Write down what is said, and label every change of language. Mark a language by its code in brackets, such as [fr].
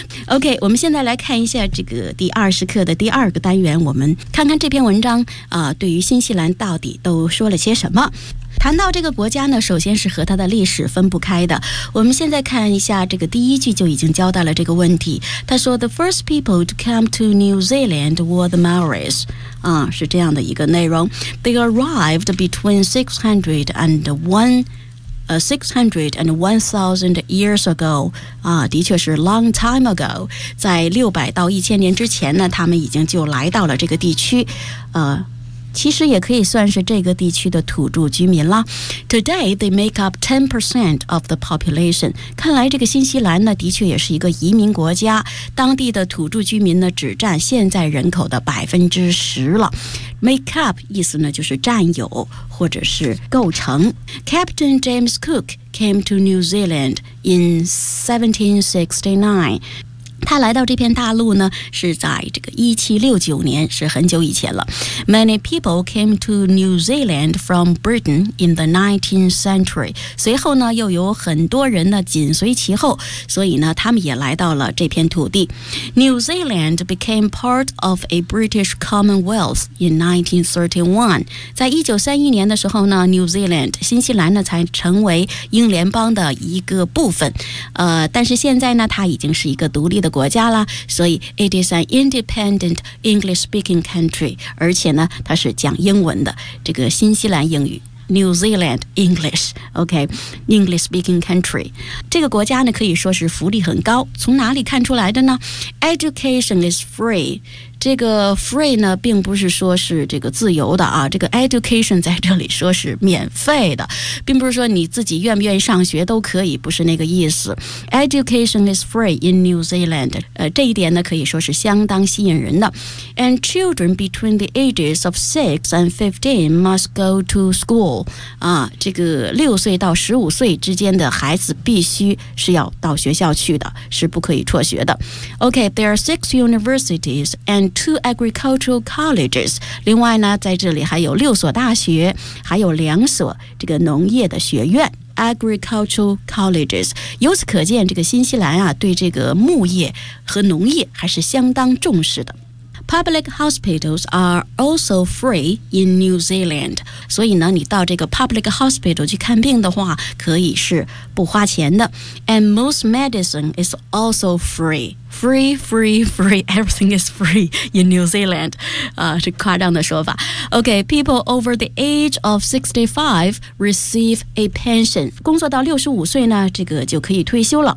[zh] OK， 我们现在来看一下这个第二十课的第二个单元，我们看看这篇文章对于新西兰到底都说了些什么。谈到这个国家呢，首先是和它的历史分不开的。我们现在看一下这个第一句就已经交代了这个问题。他说 [en] ,The first people to come to New Zealand were the Maoris. [zh] 是这样的一个内容。 [en] They arrived between 600 and 1000 years ago. [zh] 的确是 [en] long time ago. [zh] 在600到1000年之前呢，他们已经就来到了这个地区。其实也可以算是这个地区的土著居民了。 [en] Today, they make up 10% of the population. [zh] 看来这个新西兰呢，的确也是一个移民国家。当地的土著居民呢，只占现在人口的10%了。 Make up 意思呢，就是占有或者是构成。 [en] Captain James Cook came to New Zealand in 1769. [zh] 他来到这片大陆呢，是在这个1769年，是很久以前了。 [en] Many people came to New Zealand from Britain in the 19th century. [zh] 随后呢，又有很多人呢紧随其后，所以呢，他们也来到了这片土地。 [en] New Zealand became part of a British Commonwealth in 1931. [zh] 在1931年的时候呢 ，New Zealand 新西兰呢才成为英联邦的一个部分。但是现在呢，它已经是一个独立的。国家了，所以 [en] it is an independent English-speaking country， [zh] 而且呢，它是讲英文的，这个新西兰英语。 [en] New Zealand English. OK, English speaking country. [zh] 这个国家呢可以说是福利很高，从哪里看出来的呢？ [en] Education is free. [zh] 这个 free 呢并不是说是这个自由的啊，这个 education 在这里说是免费的，并不是说你自己愿不愿意上学都可以，不是那个意思。 [en] Education is free in New Zealand. [zh] 这一点呢可以说是相当吸引人的。 [en] And children between the ages of 6 and 15 must go to school. [zh] 啊，这个六岁到十五岁之间的孩子必须是要到学校去的，是不可以辍学的。 [en] OK, there are 6 universities and 2 agricultural colleges. [zh] 另外呢，在这里还有六所大学，还有两所这个农业的学院。 [en] Agricultural colleges. [zh] 由此可见，这个新西兰啊，对这个牧业和农业还是相当重视的。 [en] Public hospitals are also free in New Zealand. [zh] 所以呢，你到这个 public hospital 去看病的话，可以是不花钱的。 [en] And most medicine is also free. Free, free, free. Everything is free in New Zealand. [zh] 是夸张的说法。 [en] OK, people over the age of 65 receive a pension. [zh] 工作到65岁呢，这个就可以退休了。